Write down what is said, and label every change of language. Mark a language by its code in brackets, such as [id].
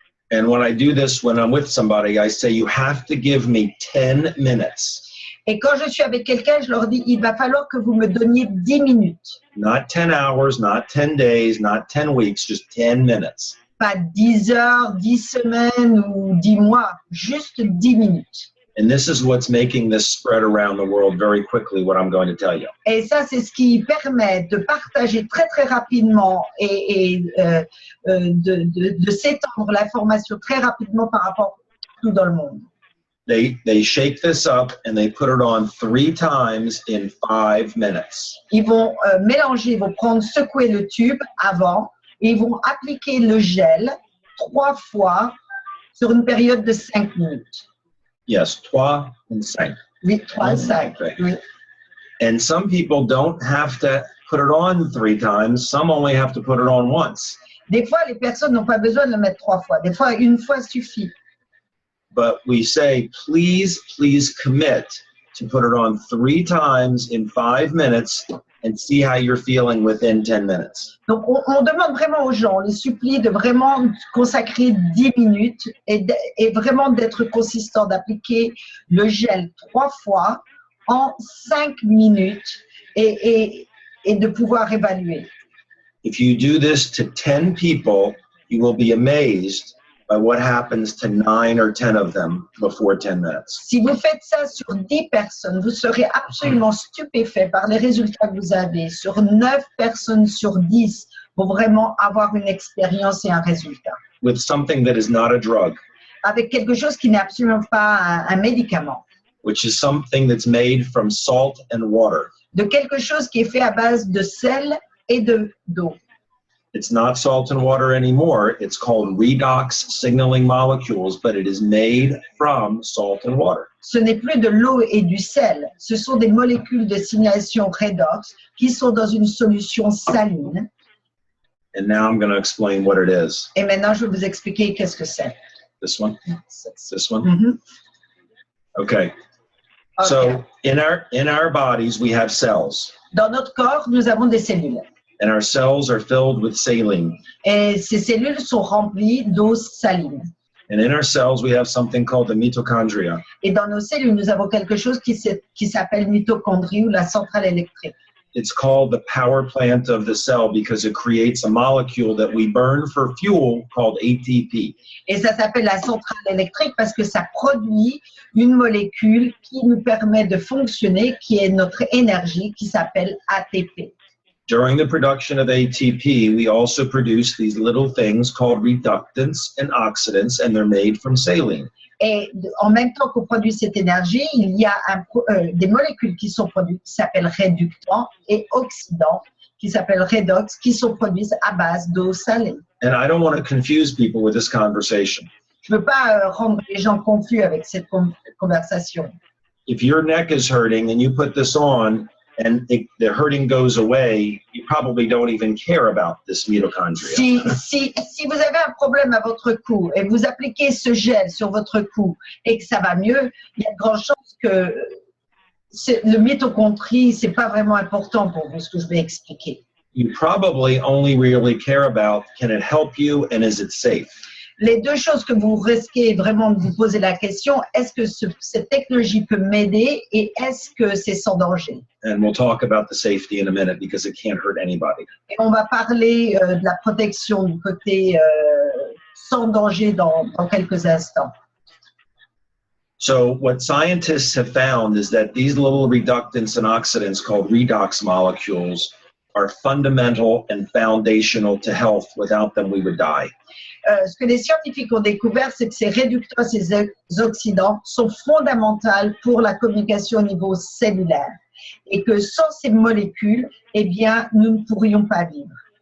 [en] And when I do this, when I'm with somebody, I say, you have to give me 10 minutes. [fr] Et quand je suis avec quelqu'un, je leur dis, il va falloir que vous me donniez 10 minutes. [en] Not 10 hours, not 10 days, not 10 weeks, just 10 minutes. [fr] Pas 10 heures, 10 semaines ou 10 mois, juste 10 minutes. [en] And this is what's making this spread around the world very quickly, what I'm going to tell you. [fr] Et ça, c'est ce qui permet de partager très, très rapidement et de s'étendre l'information très rapidement par rapport à tout dans le monde. [en] They shake this up and they put it on 3 times in 5 minutes. [fr] Ils vont mélanger, ils vont secouer le tube avant et ils vont appliquer le gel 3 fois sur une période de 5 minutes. [en] Yes, 3 and 5. [fr] Oui, 3 et 5. Oui. [en] And some people don't have to put it on 3 times. Some only have to put it on once. [fr] Des fois, les personnes n'ont pas besoin de le mettre 3 fois. Des fois, une fois suffit. [en] But we say, please commit to put it on 3 times in 5 minutes and see how you're feeling within 10 minutes. [fr] Donc, on demande vraiment aux gens, on les supplie de vraiment consacrer 10 minutes et vraiment d'être consistant, d'appliquer le gel 3 fois en 5 minutes et de pouvoir évaluer. [en] If you do this to 10 people, you will be amazed by what happens to 9 or 10 of them before 10 minutes. [fr] Si vous faites ça sur 10 personnes, vous serez absolument stupéfait par les résultats que vous avez. Sur 9 personnes sur 10 vont vraiment avoir une expérience et un résultat. [en] With something that is not a drug, [fr] Avec quelque chose qui n'est absolument pas un médicament. [en] which is something that's made from salt and water. [fr] De quelque chose qui est fait à base de sel et d'eau. [en] It's not salt and water anymore. It's called redox signaling molecules, but it is made from salt and water. [fr] Ce n'est plus de l'eau et du sel. Ce sont des molécules de signalisation redox qui sont dans une solution saline. [en] And now I'm going to explain what it is. [fr] Et maintenant, je vais vous expliquer qu'est-ce que c'est. [en] This one? This one? Mhm. Okay. Ok. So in our bodies, we have cells. [fr] Dans notre corps, nous avons des cellules. [en] And our cells are filled with saline. [fr] Et ces cellules sont remplies d'eau saline. [en] And in our cells, we have something called the mitochondria. [fr] Et dans nos cellules, nous avons quelque chose qui s'appelle mitochondrie ou la centrale électrique. [en] It's called the power plant of the cell because it creates a molecule that we burn for fuel called ATP. [fr] Et ça s'appelle la centrale électrique parce que ça produit une molécule qui nous permet de fonctionner, qui est notre énergie, qui s'appelle ATP. [en] During the production of ATP, we also produce these little things called reductants and oxidants, and they're made from saline. [fr] Et en même temps qu'on produit cette énergie, il y a des molécules qui sont produites qui s'appellent réductants et oxydants qui s'appellent redox, qui sont produites à base d'eau salée. [en] And I don't want to confuse people with this conversation. [fr] Je ne veux pas rendre les gens confus avec cette conversation. [en] If your neck is hurting and you put this on and the hurting goes away, you probably don't even care about this mitochondria. [fr] Si vous avez un problème à votre cou et vous appliquez ce gel sur votre cou et que ça va mieux, il y a de grandes chances que le mitochondrie, c'est pas vraiment important pour vous, ce que je vais expliquer. [en] You probably only really care about, can it help you and is it safe? [fr] Les deux choses que vous risquez vraiment de vous poser la question, est-ce que cette technologie peut m'aider et est-ce que c'est sans danger? [en] And we'll talk about the safety in a minute because it can't hurt anybody. [fr] Et on va parler de la protection du côté sans danger dans quelques instants. [en] So what scientists have found is that these little reductants and oxidants called redox molecules are fundamental and foundational to health. Without them, we would die. [fr] Ce que les scientifiques ont découvert, c'est que ces réductants, ces oxydants sont fondamentaux pour la communication au niveau cellulaire et que sans ces molécules, eh bien, nous ne pourrions pas vivre.